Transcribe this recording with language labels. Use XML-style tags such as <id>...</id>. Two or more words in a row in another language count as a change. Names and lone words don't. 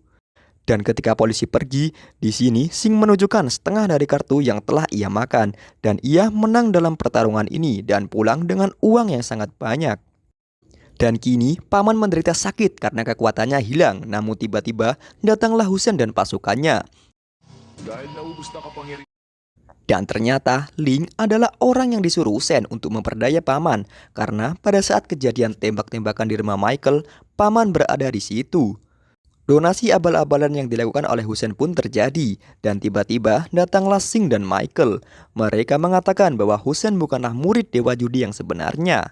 <id>Dan ketika polisi pergi, di sini Sing menunjukkan setengah dari kartu yang telah ia makan, dan ia menang dalam pertarungan ini dan pulang dengan uang yang sangat banyak. Dan kini paman menderita sakit karena kekuatannya hilang. Namun tiba-tiba datanglah Hussein dan pasukannya.</id> <tl>dahil naubos na kapangyarihan.</tl> <id>Dan ternyata Ling adalah orang yang disuruh Hussein untuk memperdaya paman. Karena pada saat kejadian tembak-tembakan di rumah Michael, paman berada di situ. Donasi abal-abalan yang dilakukan oleh Hussein pun terjadi. Dan tiba-tiba datanglah Sing dan Michael. Mereka mengatakan bahwa Hussein bukanlah murid dewa judi yang sebenarnya.</id>